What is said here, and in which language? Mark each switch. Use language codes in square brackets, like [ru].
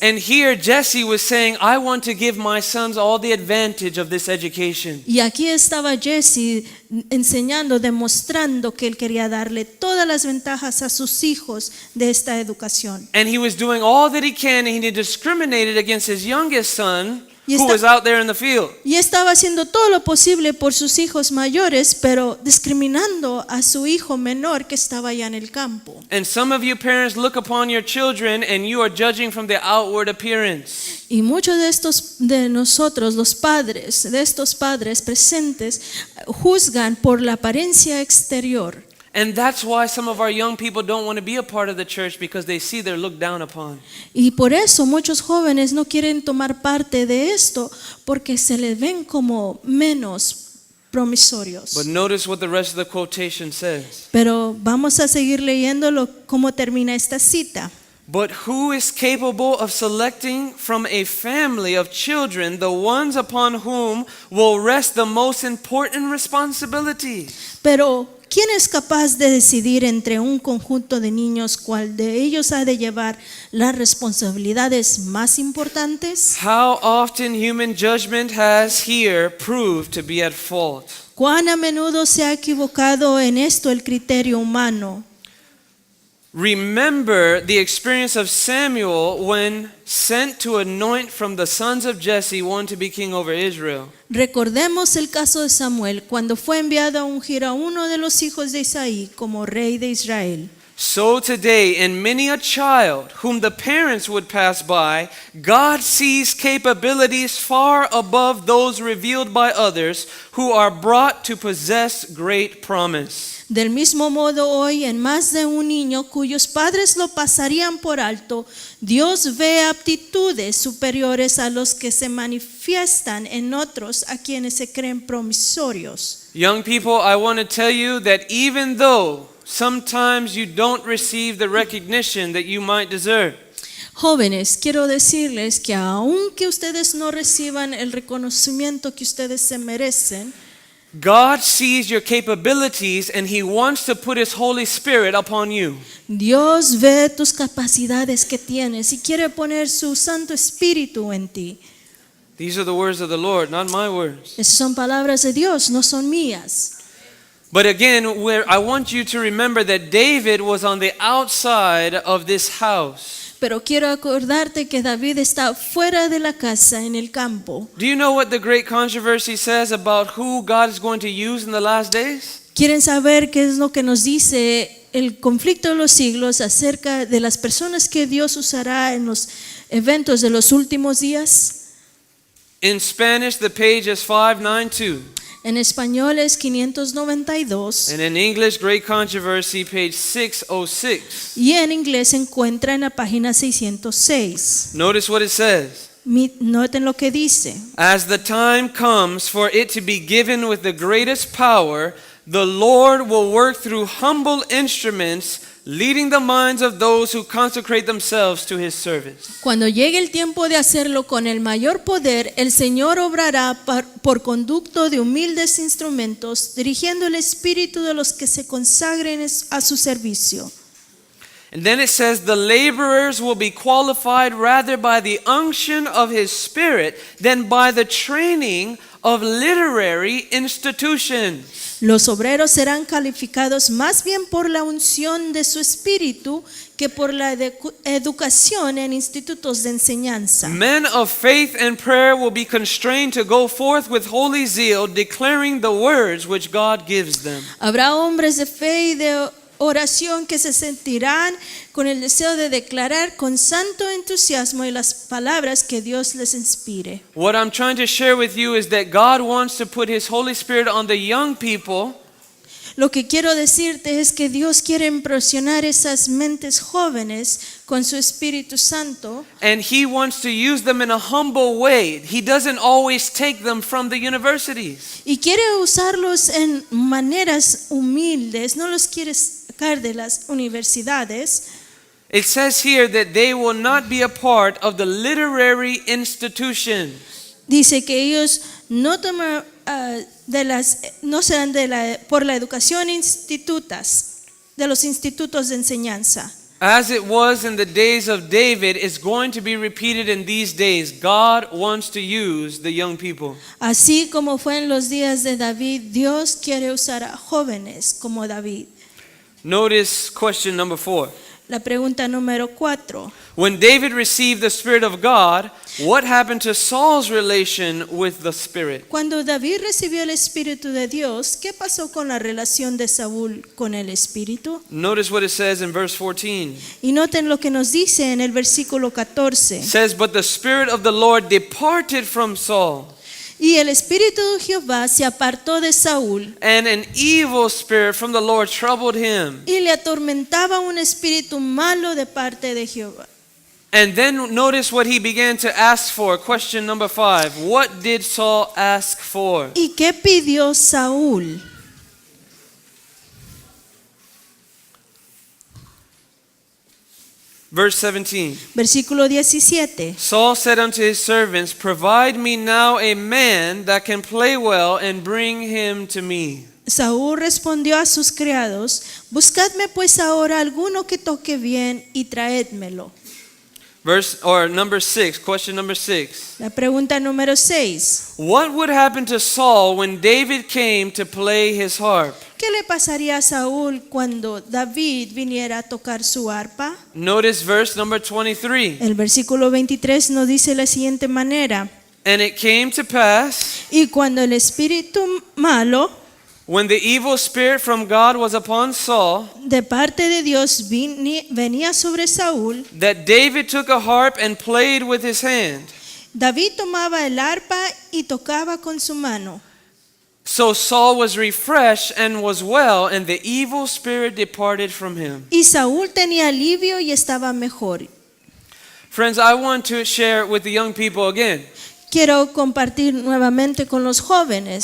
[en] And here Jesse was saying, I want to give my sons all the advantage of this education. [es] Y aquí estaba Jesse enseñando, demostrando que él quería darle todas las ventajas a sus hijos de esta educación. [en] And he was doing all that he can, and he discriminated against his youngest son, [es] Y [en] who [es] está- [en] was out there in the field. [es] Y estaba haciendo todo lo posible por sus hijos mayores, pero discriminando a su hijo menor que estaba allá en el campo. [en] And some of you parents look upon your children and you are judging from the outward appearance. [es] Y muchos de nosotros, los padres, de estos padres presentes, juzgan por la apariencia exterior. [en] And that's why some of our young people don't want to be a part of the church, because they see they're looked down upon. [es] Y por eso muchos jóvenes no quieren tomar parte de esto, porque se les ven como menos promisorios. [en] But notice what the rest of the quotation says. [es] Pero vamos a seguir leyéndolo cómo termina esta cita. [en] But who is capable of selecting from a family of children the ones upon whom will rest the most important responsibilities? [es] Pero ¿quién es capaz de decidir entre un conjunto de niños cuál de ellos ha de llevar las responsabilidades más importantes? [en] How often human judgment has here proved to be at fault. [es] ¿Cuán a menudo se ha equivocado en esto el criterio humano? [en] Remember the experience of Samuel when sent to anoint from the sons of Jesse one to be king over Israel. [es] Recordemos el caso de Samuel cuando fue enviado a ungir a uno de los hijos de Isaí como rey de Israel. [en] So today, in many a child whom the parents would pass by, God sees capabilities far above those revealed by others who are brought to possess great promise. [es] Del mismo modo hoy en más de un niño cuyos padres lo pasarían por alto, Dios ve aptitudes superiores a los que se manifiestan en otros a quienes se creen promisorios. [en] Young people, I want to tell you that even though sometimes you don't receive the recognition that you might deserve, [es] Jóvenes, quiero decirles que aunque ustedes no reciban el reconocimiento que ustedes se merecen, [en] God sees your capabilities and He wants to put His Holy Spirit upon you. [es] Dios ve tus capacidades que tienes y quiere poner su Santo Espíritu en ti. [en] These are the words of the Lord, not my words. [es] Esas son palabras de Dios, no son mías. [en] But again, I want you to remember that David was on the outside of this house. [es] Pero quiero acordarte que David está fuera de la casa, en el campo. [en] Do you know what the great controversy says about who God is going to use in the last days? [es] ¿Quieren saber qué es lo que nos dice el conflicto de los siglos acerca de las personas que Dios usará en los eventos de los últimos días? [en] In Spanish, the page is 592. [es] En español es 592 [en] And in English, Great Controversy, page 606. [es] y en inglés se encuentra en la página 606. [en] Notice what it says. [es] Noten lo que dice. [en] As the time comes for it to be given with the greatest power, the Lord will work through humble instruments, leading the minds of those who consecrate themselves to His service. [es] Cuando llegue el tiempo de hacerlo con el mayor poder, el Señor obrará por conducto de humildes instrumentos, dirigiendo el espíritu de los que se consagren a su servicio. [en] And then it says, the laborers will be qualified rather by the unction of his Spirit than by the training of literary institutions. [es] Los obreros serán calificados más bien por la unción de su espíritu que por la educación en institutos de enseñanza. [en] Men of faith and prayer will be constrained to go forth with holy zeal, declaring the words which God gives them. [es] Habrá hombres de fe y de oración que se sentirán con el deseo de declarar con santo entusiasmo y las palabras que Dios les inspire. [en] What I'm trying to share with you is that God wants to put His Holy Spirit on the young people. [es] Lo que quiero decirte es que Dios quiere impresionar esas mentes jóvenes con su Espíritu Santo. [en] And He wants to use them in a humble way. He doesn't always take them from the universities. [es] Y quiere usarlos en maneras humildes, no los quiere sacar de las universidades. [en] It says here that they will not be a part of the literary institutions. [es] Dice que ellos no serán por la educación de los institutos de enseñanza. [en] As it was in the days of David, it's going to be repeated in these days. God wants to use the young people. [es] Así como fue en los días de David, Dios quiere usar a jóvenes como David. [en] Notice question number 4. [es] La pregunta número 4. [en] When David received the Spirit of God, what happened to Saul's relation with the Spirit? [es] Cuando David recibió el Espíritu de Dios, ¿qué pasó con la relación de Saúl con el Espíritu? [en] Notice what it says in verse 14. [es] Y noten lo que nos dice en el versículo 14. [en] It says, but the Spirit of the Lord departed from Saul, [es] Y el Espíritu de Jehová se apartó de Saúl, [en] and an evil spirit from the Lord troubled him. [es] y le atormentaba un espíritu malo de parte de Jehová. [en] And then notice what he began to ask for. Question number 5. What did Saul ask for? [es] ¿Y qué pidió Saúl? [en] Verse 17. [es] Versículo 17. [en] Saul said unto his servants, provide me now a man that can play well, and bring him to me. [es] Saúl respondió a sus criados: buscadme pues ahora alguno que toque bien y traédmelo. [en] Number 6, question number 6. [es] La pregunta número 6. [en] What would happen to Saul when David came to play his harp? [es] ¿Qué le pasaría a Saúl cuando David viniera a tocar su arpa? [en] Notice verse number 23. [es] El versículo 23 nos dice de la siguiente manera: [en] And it came to pass, [es] y cuando el espíritu malo [en] when the evil spirit from God was upon Saul, [es] de parte de Dios venía sobre Saúl, [en] that David took a harp and played with his hand. [es] David tomaba el arpa y tocaba con su mano. [en] So Saul was refreshed and was well, and the evil spirit departed from him. [es] Y Saúl tenía alivio y estaba mejor. [en] Friends, I want to share with the young people again. [es] Quiero compartir nuevamente con los jóvenes.